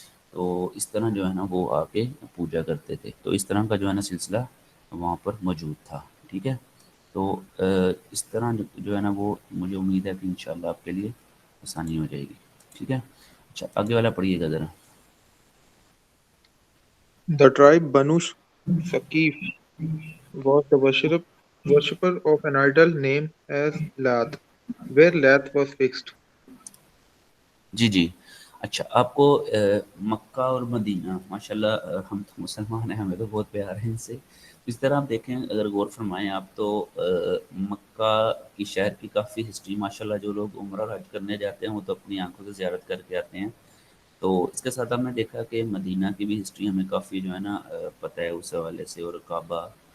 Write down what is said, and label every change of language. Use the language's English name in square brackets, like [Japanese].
[Urdu] تو اس طرح جو ہے نا وہ آ کے پوجا کرتے تھے تو اس طرح کا جو ہے نا سلسلہ وہاں پر موجود تھا ٹھیک ہے تو اس طرح جو ہے نا وہ مجھے امید ہے کہ انشاءاللہ آپ کے لیے آسانی ہو جائے گی ٹھیک ہے اچھا آگے والا پڑھیے گا ذرا [English] The tribe Banu Saqif was the worshipper of an idol named as Lat, where Lat was fixed. [Urdu] جی جی اچھا آپ کو مکہ اور مدینہ ماشاءاللہ ہم تو مسلمان ہیں ہمیں تو بہت پیار ہے ان سے اس طرح آپ دیکھیں اگر غور فرمائیں آپ تو مکہ کی شہر کی کافی ہسٹری ماشاءاللہ جو لوگ عمرہ اور حج کرنے جاتے ہیں وہ تو اپنی آنکھوں سے زیارت کر کے آتے ہیں تو اس کے ساتھ ہم نے دیکھا کہ مدینہ کی بھی ہسٹری ہمیں کافی جو ہے نا پتہ ہے اس حوالے سے اور کعبہ